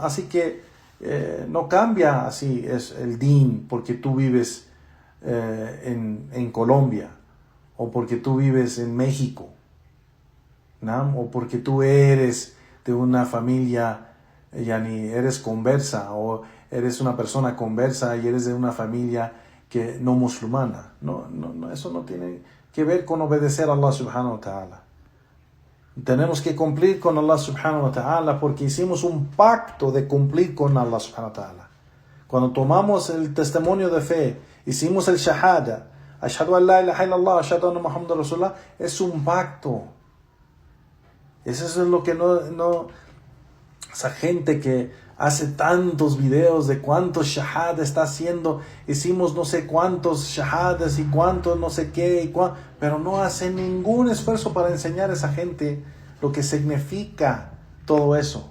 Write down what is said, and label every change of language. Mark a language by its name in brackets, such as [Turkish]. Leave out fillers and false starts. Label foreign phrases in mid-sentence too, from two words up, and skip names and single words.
[Spanish] Así que no cambia así es el din porque tú vives en Colombia, o porque tú vives en México, ¿no? O porque tú eres de una familia, eres conversa, o eres una persona conversa y eres de una familia que no musulmana. No, eso no tiene que ver con obedecer a Allah [Arabic] سبحانه وتعالى. [Spanish] Tenemos que cumplir con Allah [Arabic] سبحانه وتعالى [Spanish] porque hicimos un pacto de cumplir con Allah [Arabic] سبحانه وتعالى. [Spanish] Cuando tomamos el testimonio de fe, hicimos el shahada, [Arabic] أشهد أن لا إله إلا الله أشهد أن محمدا رسول الله, [Spanish] es un pacto. Eso es lo que esa gente que hace tantos videos de cuántos shahada está haciendo, hicimos no sé cuántos shahadas y cuántos no sé qué, pero no hace ningún esfuerzo para enseñar a esa gente lo que significa todo eso.